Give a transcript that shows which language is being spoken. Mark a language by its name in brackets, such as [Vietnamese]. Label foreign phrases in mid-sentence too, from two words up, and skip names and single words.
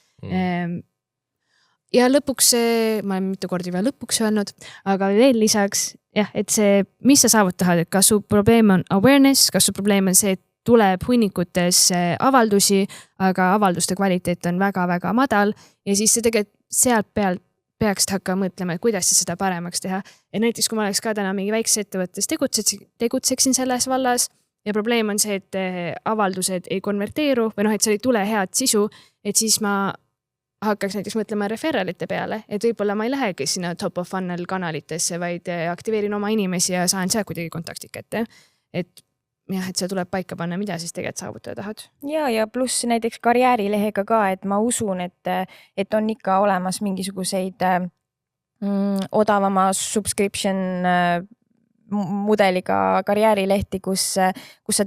[Estonian] Ja lõpuks, ma olen mitu kordi veel lõpuks öelnud, aga veel lisaks, et see, mis sa saavutad, et kas su probleem on awareness, kas su probleem on see, et tuleb hunnikutes avaldusi, aga avalduste kvaliteet on väga-väga madal ja siis see tegelikult sealt pealt peaks hakkama mõtlema, et kuidas seda paremaks teha. Ja näiteks, kui ma oleks ka täna mingi väikses ettevõttes tegutseksin selles vallas ja probleem on see, et avaldused ei konverteeru või et seal ei tule head sisu, et siis ma hakkaks näiteks mõtlema referralite peale, et võib-olla ma ei lähegi sinna [English] top of funnel [Estonian] kanalitesse, vaid aktiveerin oma inimesi ja saan seal kuidagi kontaktid kätte. Et see tuleb paika panna, mida siis tegelikult saavutada tahad. Ja pluss näiteks karjäärilehega ka, et ma usun, et on ikka olemas mingisuguseid odavama subscription mudeliga karjäärilehti, kus sa